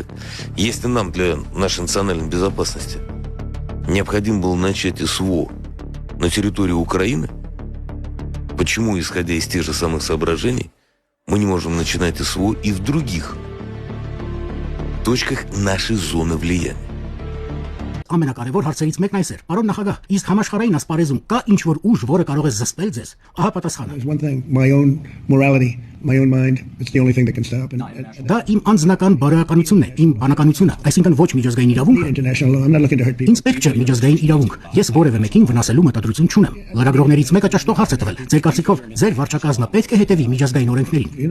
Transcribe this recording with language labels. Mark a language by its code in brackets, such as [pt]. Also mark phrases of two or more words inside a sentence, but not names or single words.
[ru] Если нам для нашей национальной безопасности необходимо было начать СВО на территории Украины, почему, исходя из тех же самых соображений, мы не можем начинать СВО и в других точках нашей зоны влияния? [hy] Ամենակարևոր հարցերից մեկն այս էր. Պարոն նախագահ, իսկ համաշխարհային ասպարեզում կա ինչ-որ ուժ, որը կարող է զսպել ձեզ։ Ահա պատասխանը։ Դա իմ անձնական բարոյականությունն է, իմ բանականությունը, այսինքն ոչ միջազգային իրավունք։ Ինձ պետք չէ միջազգային իրավունք։ Ես որևէ մեկին վնասելու մտադրություն չունեմ։ Լրագրողներից մեկը ճշտող հարց է տվել։ Ձեր կարծիքով ձեր վարչակազմը պետք է հետևի միջազգային օրենքներին։